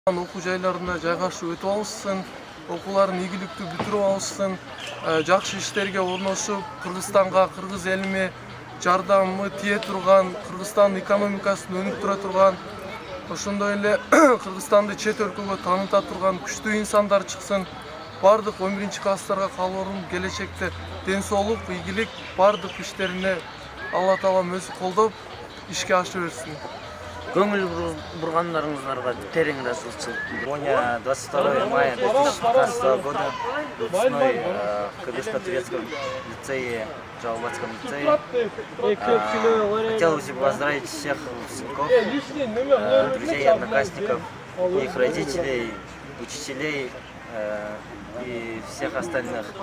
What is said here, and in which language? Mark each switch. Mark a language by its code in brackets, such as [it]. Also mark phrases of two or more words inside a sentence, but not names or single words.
[ky] Окуу жайларында жайгашып өтүп алышсын, окууларын ийгиликтүү бүтүрүп алышсын, жакшы иштерге орношуп, Кыргызстанга, кыргыз элине жардамы тие турган, Кыргызстандын экономикасын өнүк тура турган, ошондой эле Кыргызстанды чет өлкөгө тааныта турган күчтүү инсандар чыксын. Бардык 11-класстарга каалоорум келечекте ден соолук, ийгилик бардык иштерине Алла Таалам өзү колдоп, ишке аша берсин. [kk] Көңіл бұрғандарыңыздарға терең ризашылық. [ru] Сегодня 22 мая 2015 года, выпускной в Кыргызско-турецком лицее, Жалбатском лицее. Хотелось бы поздравить всех выпускников, друзей, одноклассников, их родителей, учителей и всех остальных.